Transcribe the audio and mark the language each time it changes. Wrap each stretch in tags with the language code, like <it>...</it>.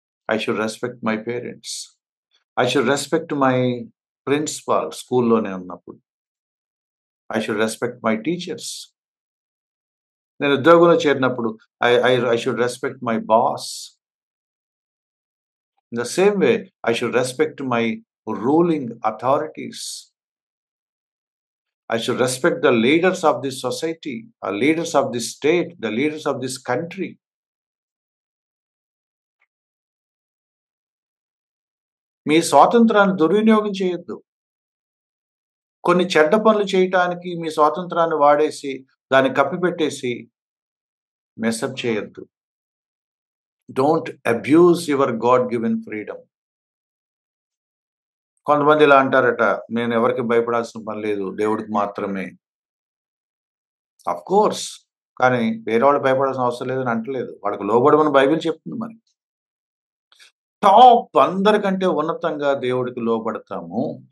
<en>I should respect my parents. I should respect my principal</en> <te>స్కూల్లోనే ఉన్నప్పుడు.</te> <en>I should respect my teachers.</en> <te>నేను ఉద్యోగంలో చేరినప్పుడు</te> <en>I should respect my boss. In the same way, I should respect my ruling authorities. I should respect the leaders of this society, the leaders of this state, the leaders of this country.</en> <te>మీ స్వాతంత్రాన్ని దుర్వినియోగం చేయొద్దు. కొన్ని చెడ్డ పనులు చేయటానికి మీ స్వాతంత్రాన్ని వాడేసి, దాన్ని కప్పిపెట్టేసి మెసప్ చేయొద్దు.</te> <en>Don't abuse your God-given freedom.</en> <te>కొంతమంది ఇలా అంటారట, నేను ఎవరికి భయపడాల్సిన పని లేదు, దేవుడికి మాత్రమే. కోర్స్. కానీ వేరే వాళ్ళు భయపడాల్సిన అవసరం లేదని అంటలేదు. వాళ్ళకి లోబడమని బైబిల్ చెప్తుంది మరి. టాప్ అందరికంటే ఉన్నతంగా దేవుడికి లోబడతాము.</te>